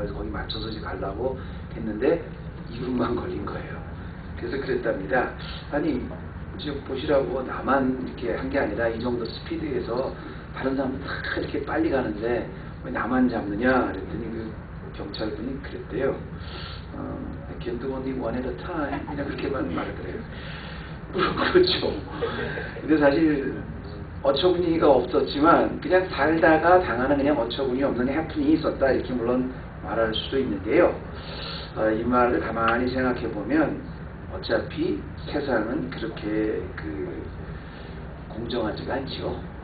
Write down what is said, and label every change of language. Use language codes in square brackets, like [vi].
[ko] 그래서 거기 맞춰서 이제 가려고 했는데 이분만 걸린 거예요. 그래서 그랬답니다. 아니 지금 보시라고 나만 이렇게 한 게 아니라 이 정도 스피드에서 다른 사람들 다 이렇게 빨리 가는데 왜 나만 잡느냐 그랬더니 그 경찰분이 그랬대요. [en] I can do only one at a time. [ko] 그냥 그렇게만 말하더래요. 그렇죠. 근데 사실 어처구니가 없었지만 그냥 살다가 당하는 그냥 어처구니 없는 해프닝이 있었다 이렇게 물론 말할 수도 있는데요. 이 말을 가만히 생각해 보면 어차피 세상은 그렇게 공정하지가 않죠.